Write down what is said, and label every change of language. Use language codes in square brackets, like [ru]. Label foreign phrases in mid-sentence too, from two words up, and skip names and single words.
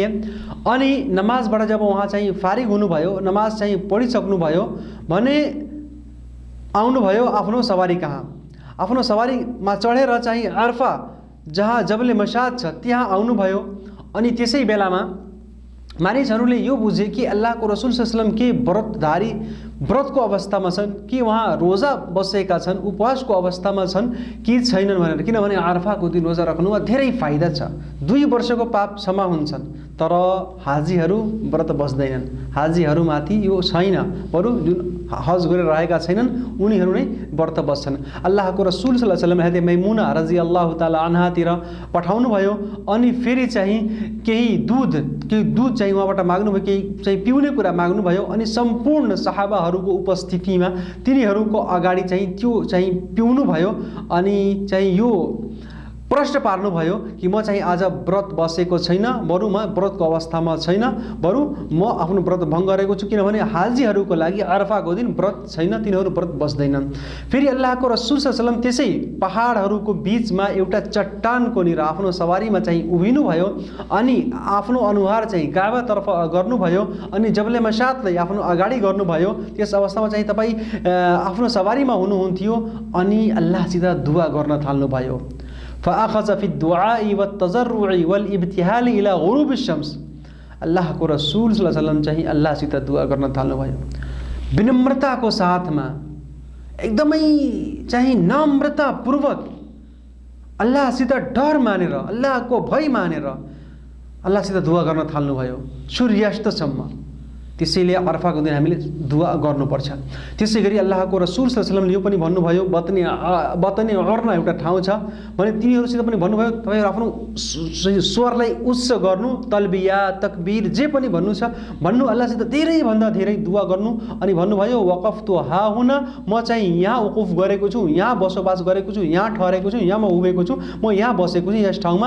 [ne] अनि नमाजबाट जब उहाँ चाहिँ फारिग हुनुभयो, नमाज चाहिँ पढिसक्नुभयो भने आउनुभयो आफ्नो सवारी कहाँ। आफ्नो सवारीमा चढेर चाहिँ अरफा जहाँ जबले मशाद छ त्यहाँ आउनुभयो। अनि त्यसै बेलामा मानिसहरूले यो बुझे कि अल्लाहको रसूल [ar] صلى الله عليه وسلم [ne] के व्रतको अवस्थामा छन् कि उहाँ रोजा बसेका छन्, उपवासको अवस्थामा छन् कि छैनन् भनेर। किनभने अरफाको दिन रोजा राख्नुमा धेरै फाइदा छ। 2 वर्षको पाप क्षमा हुन्छन्। तर हाजीहरू व्रत बस्दैनन्, हाजीहरूमाथि यो छैन, बरु जुन हज गरेर रहेका छैनन् उनीहरू नै व्रत बस्छन्। अल्लाहको रसूल [ar] صلى الله عليه وسلم [ne] हजरत मैमुना [ar] رضي الله تعالى [ne] अन्हातिर पठाउनु भयो। अनि फेरि चाहिँ केही दूध चाहिँ उहाँबाट माग्नुभयो, केही चाहिँ पिउने कुरा माग्नुभयो। अनि सम्पूर्ण सहाबाहरूको उपस्थितिमा तिनीहरूको अगाडि चाहिँ त्यो चाहिँ पिउनु भयो। अनि चाहिँ यो प्रश्न पार्नुभयो कि म चाहिँ आज व्रत बसेको छैन, बरु म व्रतको अवस्थामा छैन, बरु म आफ्नो व्रत भङ्ग गरेको छु। किनभने हाजीहरूको लागि अरफाको दिन व्रत छैन, तिनीहरू व्रत बस्दैनन्। फेरि अल्लाहको रसूल [ar] صلى الله عليه وسلم [ne] त्यसै पहाडहरूको बिचमा एउटा चट्टानको निर आफ्नो सवारीमा चाहिँ उभिनु भयो। अनि आफ्नो अनुहार चाहिँ काबातर्फ गर्नुभयो। अनि जबले मशातलाई आफ्नो अगाडि गर्नुभयो। त्यस अवस्थामा चाहिँ तपाईँ आफ्नो सवारीमा हुनुहुन्थ्यो अनि अल्लाहसित दुआ गर्न थाल्नुभयो। [ar] فأخذ في دعاء والتضرع والابتهال إلى غروب شمس. [ne] अल्लाहको रसूल [ar] صلى الله عليه وسلم [ne] चाहिँ अल्लाहसित दुआ गर्न थाल्नुभयो, विनम्रताको साथमा, एकदमै चाहिँ नम्रतापूर्वक, अल्लाहसित डर मानेर, अल्लाहको भय मानेर अल्लाहसित दुआ गर्न थाल्नुभयो सूर्यास्तसम्म। त्यसैले अरफाको दिन हामीले दुआ गर्नुपर्छ। त्यसै गरी अल्लाहको रसूल [ar] صلى الله عليه وسلم [ne] यो पनि भन्नुभयो, बतनी अर्ना एउटा ठाउँ छ भने तिनीहरूसित पनि भन्नुभयो तपाईहरु आफ्नो स्वरलाई उच्च गर्नु, तलबिया तकबीर जे पनि भन्नु छ भन्नु, अल्लाहसित धेरै भन्दा धेरै दुआ गर्नु। अनि भन्नुभयो [ar] وقفت ها هنا, [ne] म चाहिँ यहाँ वकुफ गरेको छु, यहाँ बसोबास गरेको छु, यहाँ ठहरेको छु, यहाँ म उभिएको छु, म यहाँ बसेको छु यस ठाउँमा।